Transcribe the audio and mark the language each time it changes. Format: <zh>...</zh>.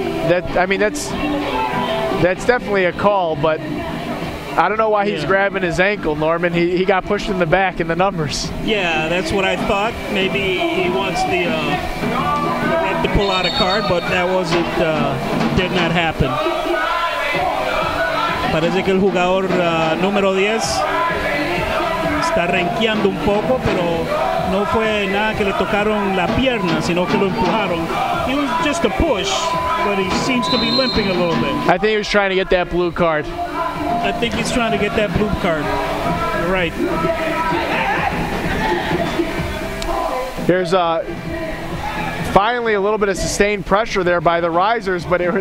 <en>That's definitely a call, but I don't know why he's grabbing his ankle, Norman. He got pushed in the back in the numbers. Yeah, that's what I thought. Maybe he wants the ref to pull out a card, but that wasn't, did not happen.</en> <es>Parece que el jugador número 10 está renqueando un poco, pero no fue nada que le tocaron la pierna, sino que lo empujaron.</es> <en>It was just a push, but he seems to be limping a little bit. I think he was trying to get that blue card. I think he's trying to get that blue card. You're right. There's finally a little bit of sustained pressure there by the Risers, but</en>